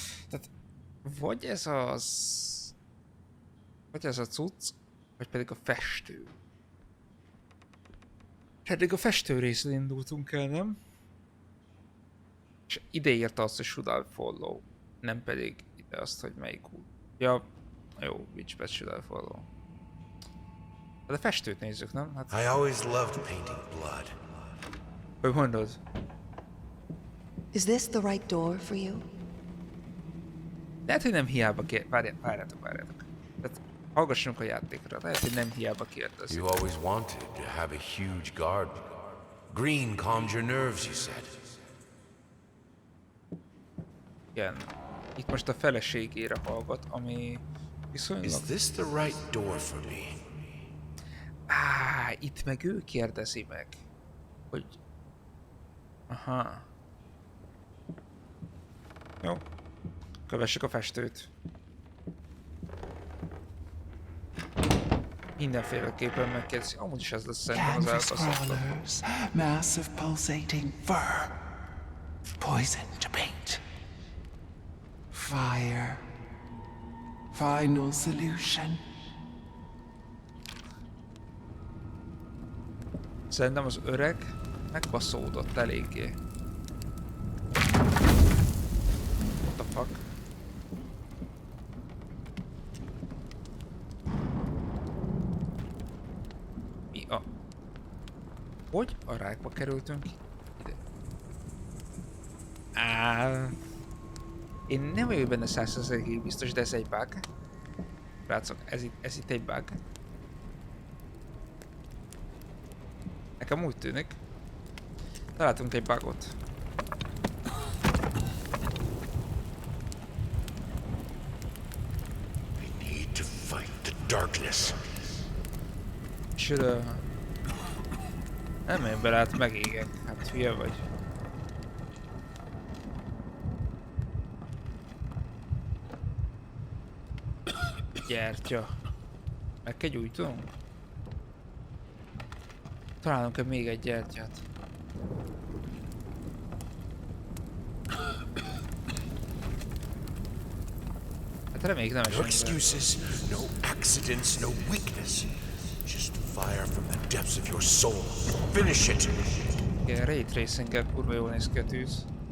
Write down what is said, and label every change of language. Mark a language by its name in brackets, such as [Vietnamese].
[Hungarian] Tehát vagy ez az... Vagy ez a cucc, vagy pedig a festő. Eddig a festő részén indultunk el, nem? És ide írta azt, hogy [English] should I follow. [Hungarian] Nem pedig ide azt, hogy melyik út. Ja, jó, [English] which path should I follow. [Hungarian] De a festőt nézzük, nem? Hát... [English] I always loved painting blood. [Hungarian] Hogy mondod? [English] Is this the right door for you? [Hungarian] Lehet, hogy nem hiába várjátok. Tehát hallgassunk a játékra. Lehet, hogy nem hiába kérdezik. [English] You always wanted to have a huge garden. Green calmed your nerves, you said. [Hungarian] Igen. Itt most a feleségére hallgat, ami viszonylag... [English] Is this the right door for me? [Hungarian] Itt meg ő kérdezi meg, hogy... Aha. Jó. Kövessük a festőt. Mindenféleképpen megkérdezi. Amúgy is ez lesz szerintem az [English] Canvas [Hungarian] elkasztató. [English] crawlers, massive pulsating fur, poison to paint, fire, final solution. [Hungarian] Szerintem az öreg megbaszódott eléggé. [English] What the fuck? [Hungarian] Mi a... Hogy a rákba kerültünk ide? Én nem vagyok benne 100%-ig biztos, de ez egy bug. Látszok, ez itt egy bug. Nekem úgy tűnik. Találtunk egy bugot. [English] I need to fight the darkness. [Hungarian] És nem menj bele, hát megégek. Hát hülye vagy. Gyertya. Meg kell gyújtunk? Találunk-e még egy gyertyát? Hát reméljük nem [English] No [Hungarian] esünk be. [English] excuses, no accidents, no weakness. Just fire from the depths of your soul. Finish it! [Hungarian] Igen, ray tracing-kel kurva jól néz ki a tűz.